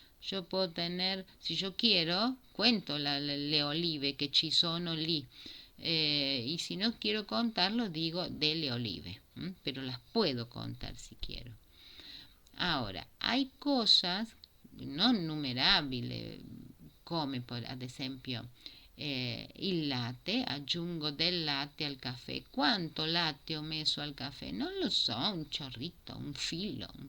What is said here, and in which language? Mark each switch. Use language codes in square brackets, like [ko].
[es] Yo puedo tener, si yo quiero, cuento [it] le olive che ci sono lì. [es] Y si no quiero contarlo, digo delle olive. Pero las puedo contar si quiero. Ahora, hay cosas [it] non numerabili, come ad esempio il latte, aggiungo del latte al caffè. Quanto latte ho messo al caffè? Non lo so, un ciorrito, un filo.